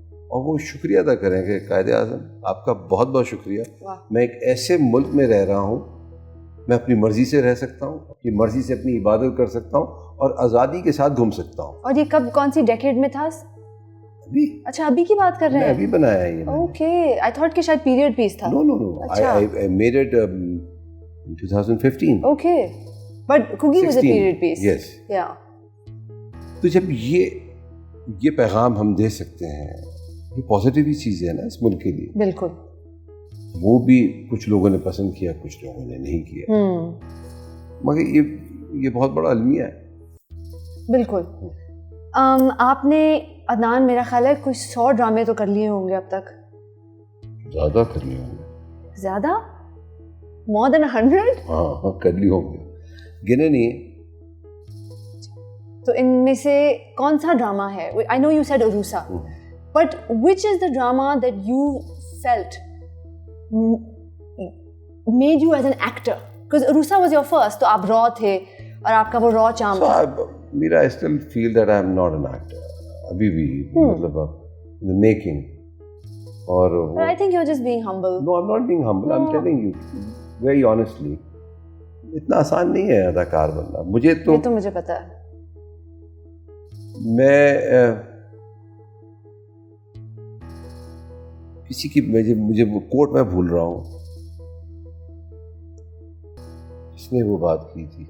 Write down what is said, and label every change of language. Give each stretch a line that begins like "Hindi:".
Urdu: اور وہ شکریہ ادا کریں کہ قائد اعظم آپ کا بہت بہت شکریہ, واہ. میں ایک ایسے ملک میں رہ رہا ہوں, میں اپنی مرضی سے رہ سکتا ہوں, اپنی مرضی سے اپنی عبادت کر سکتا ہوں اور آزادی کے ساتھ گھوم سکتا ہوں. اور یہ کب, کون سی ڈیکیڈ میں تھا؟ ابھی اچھا ابھی کی بات کر رہے میں ہیں؟ ابھی بنایا ہے یہ. اوکے,
English: I thought
Urdu: کہ شاید پیریڈ پیس تھا.
English: No no no, I made it in 2015. Okay, but cookie was a period piece. Yes. یا
Urdu: تو جب یہ پیغام ہم دے سکتے ہیں, یہ پازیٹیو ہی چیز ہے نا اس ملک کے لیے. بالکل. وہ بھی کچھ لوگوں نے پسند کیا, کچھ لوگوں نے نہیں کیا, مگر یہ بہت بڑا المیہ ہے. بالکل. آپ نے عدنان میرا خیال ہے کچھ 100 ڈرامے تو کر لیے ہوں گے اب تک. زیادہ کر لیے ہوں گے. زیادہ؟
English: More than 100؟
Urdu: ہاں کر لیے ہوں گے, گنے نہیں.
English: تو ان میں سے کون سا ڈرامہ ہے؟ I know you said Aroosa, but which is the drama that you felt made you as an actor? Because Aroosa was your first,
Urdu: تو آپ را تھے اور آپ کا وہ را چارم تھا. میرا
English: I still feel that I am not an actor
Urdu: ابھی بھی, مطلب
English: the making.
Urdu: اور
English: I think you're just being humble. No, I'm not being humble. I'm telling you very honestly,
Urdu: اتنا آسان نہیں ہے اداکار بننا. مجھے تو مجھے پتا ہے. میں کسی کی مجھے وہ کوٹ میں بھول رہا ہوں, اس نے وہ بات کی تھی.